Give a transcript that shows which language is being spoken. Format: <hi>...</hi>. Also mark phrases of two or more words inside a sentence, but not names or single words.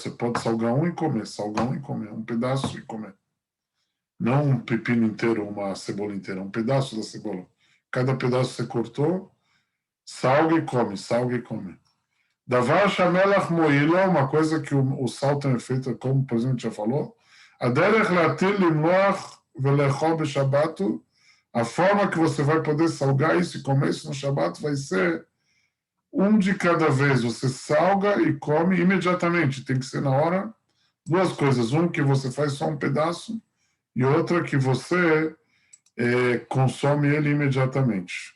<pt>Você pode salgar um e comer, um pedaço e comer. Não um pepino inteiro, uma cebola inteira, um pedaço da cebola. Cada pedaço você cortou, salga e come.</pt> <he>דבר שהמלח מועיל לו,</he> <pt>uma coisa que o sal tem efeito, como o presidente já falou,</pt> <he>הדרך להתיר למלוח ולאכול בשבת,</he> <pt>a forma que você vai poder salgar isso e comer isso no Shabat vai ser um de cada vez. Você salga e come imediatamente, tem que ser na hora. Duas coisas, que você faz só um pedaço e outra que você consome ele imediatamente.</pt>